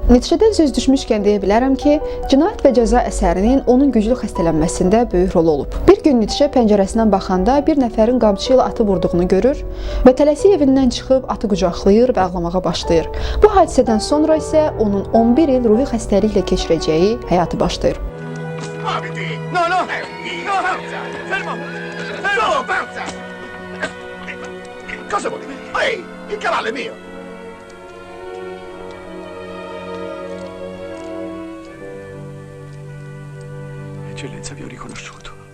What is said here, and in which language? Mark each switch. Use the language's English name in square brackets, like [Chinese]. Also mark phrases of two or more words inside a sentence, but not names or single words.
[Azerbaijani] Nietzschedən söz düşmüşkən deyə bilərəm ki, Cinayət və Cəza əsərinin onun güclü xəstələnməsində böyük rolu olub. Bir gün Nietzsche pəncərəsindən baxanda bir nəfərin qamçı ilə atı vurduğunu görür və tələsik evindən çıxıb atı qucaqlayır və ağlamağa başlayır. Bu hadisədən sonra isə onun 11 il ruhi xəstəliklə keçirəcəyi həyatı başlayır. [Italian] No, no! No! Fermo! Fermo! Forza! Cosa vuoi? Ehi, il cavallo è mio! Eccellenza, vi ho riconosciuto.